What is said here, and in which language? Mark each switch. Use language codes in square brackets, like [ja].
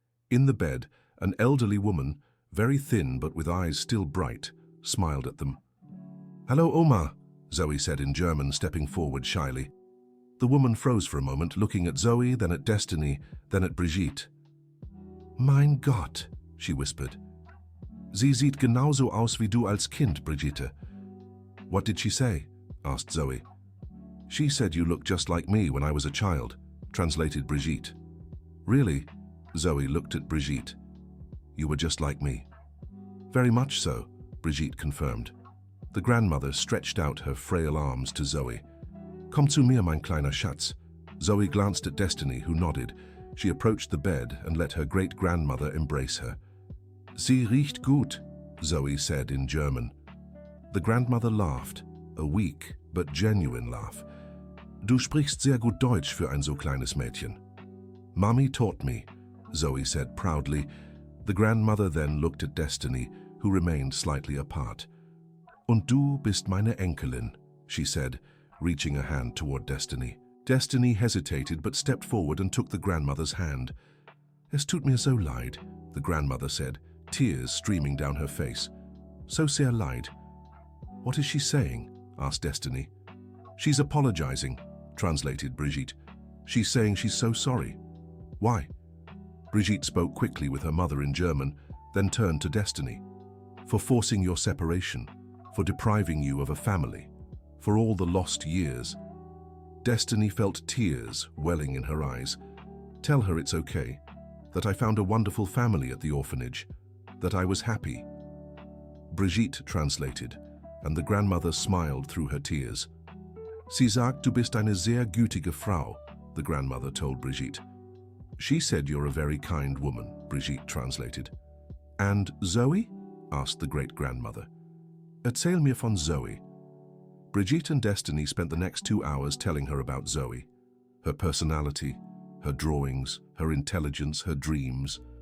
[en] In the bed, an elderly woman, very thin but with eyes still bright, smiled at them. "Hello, Oma," Zoe said in German, stepping forward shyly. The woman froze for a moment, looking at Zoe, then at Destiny, then at Brigitte. [de] "Mein Gott," [en] she whispered. [de] "Sie sieht genauso aus wie du als Kind, Brigitte." [en] "What did she say?" asked Zoe. "She said you looked just like me when I was a child," translated Brigitte. "Really?" Zoe looked at Brigitte. "You were just like me." "Very much so," Brigitte confirmed. The grandmother stretched out her frail arms to Zoe. [de] "Komm zu mir, mein kleiner Schatz." [en] Zoe glanced at Destiny, who nodded. She approached the bed and let her great-grandmother embrace her. [de] "Sie riecht gut," [en] Zoe said in German. The grandmother laughed, a weak but genuine laugh. [de] "Du sprichst sehr gut Deutsch für ein so kleines Mädchen." [en] "Mommy taught me," Zoe said proudly. The grandmother then looked at Destiny, who remained slightly apart. [de] "Und du bist meine Enkelin," [en] she said, reaching a hand toward Destiny. Destiny hesitated but stepped forward and took the grandmother's hand. [de] "Es tut mir so leid," [en] the grandmother said, tears streaming down her face. [de] "So sehr leid." [en] "What is she saying?" asked Destiny. "She's apologizing," translated Brigitte. "She's saying she's so sorry." "Why?" Brigitte spoke quickly with her mother in German, then turned to Destiny. "For forcing your separation, for depriving you of a family, for all the lost years." Destiny felt tears welling in her eyes. "Tell her it's okay, that I found a wonderful family at the orphanage, that I was happy." Brigitte translated, and the grandmother smiled through her tears. [de] "Sie sagt, du bist eine sehr gütige Frau," [en] the grandmother told Brigitte. "She said you're a very kind woman," Brigitte translated. "And Zoe?" asked the great-grandmother. [de] "Erzähl mir von Zoe." [en] Brigitte and Destiny spent the next 2 hours telling her about Zoe, her personality, her drawings, her intelligence, her dreams.